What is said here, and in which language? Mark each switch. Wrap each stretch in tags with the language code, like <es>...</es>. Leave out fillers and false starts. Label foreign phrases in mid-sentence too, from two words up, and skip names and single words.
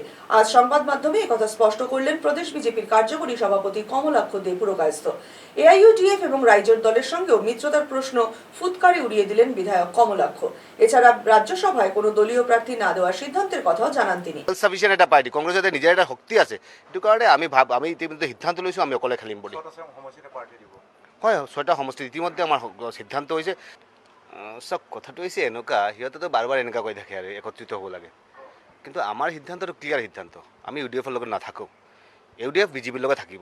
<bn>আজ সংবাদ মাধ্যমে একথা স্পষ্ট করলেন প্রদেশ বিজেপির কার্যকরী সভাপতি কমলাক্ষ দে পুরকায়স্থ। এআইইউডিএফ এবং রাইজোর দলের সঙ্গেও মিত্রতার প্রশ্ন ফুৎকারে উড়িয়ে দিলেন বিধায়ক কমলাক্ষ। এছাড়া রাজ্যসভায় কোনো দলীয় প্রার্থী না দেওয়ার সিদ্ধান্তের কথাও জানান তিনি।</bn> <as>সাফিসিয়েন্ট এটা পার্টি, কংগ্রেসের নিজের একটা শক্তি আছে, এইটো কাৰণে আমি ইতিমধ্যে সিদ্ধান্ত লৈছোঁ আমি অকলে খেলিম বুলি। হয়, 6টা সমষ্টি ইতিমধ্যে আমাৰ সিদ্ধান্ত হৈছে। চব কথাটো হৈছে এনেকুৱা, সিহঁতেতো বাৰ বাৰ এনেকুৱা কৈ থাকে আৰু একত্ৰিত হ'ব লাগে, কিন্তু আমাৰ সিদ্ধান্তটো ক্লিয়াৰ সিদ্ধান্ত। আমি ইউডিএফৰ লগত নাথাকোঁ, ইউডিএফ বিজেপিৰ লগত থাকিব।</as>